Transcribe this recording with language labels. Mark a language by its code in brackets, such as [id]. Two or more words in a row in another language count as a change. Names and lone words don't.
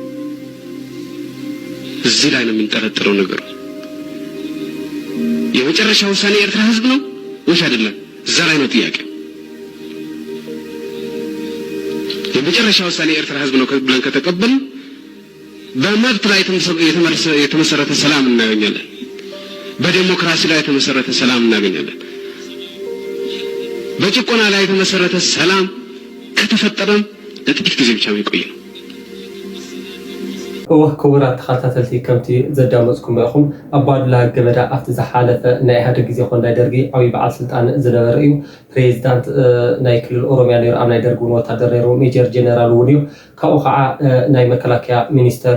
[am] እዚህ ላይ ነው የሚንጠረጠረው ነገሩ የመጨረሻው ውሳኔ ኤርትራ ህዝብ ነው ወይስ አይደለም እዛ ላይ ነው ጥያቄው የመጨረሻው ውሳኔ ኤርትራ ህዝብ ነው ብለን ከተቀበልን በመብት ላይ የተመሰረተ ሰላም እናገኛለን በዲሞክራሲ ላይ የተመሰረተ ሰላም እናገኛለን በጭቆና ላይ የተመሰረተ ሰላም ከተፈጠረም ለጥቂት ጊዜ ብቻ የሚቆይ ነው [ti] ክቡራት ተኸታተልቲ ከምቲ ዘዳመጽኩም ኢኹም አባዱላ ገመዳ ኣብቲ ዝሓለፈ ናይ ኢህአዴግ ጊዜ ኮን ናይ ደርጊ ዓብይ በዓል ስልጣን ዝነበረ እዩ ፕሬዝዳንት ናይ ክልል ኦሮሚያ ነይሩ ኣብ ናይ ደርጊ እውን ወታደር ነይሩ ሜጀር ጀነራል እውን እዩ ካብኡ ከዓ ናይ መከላከያ ሚኒስተር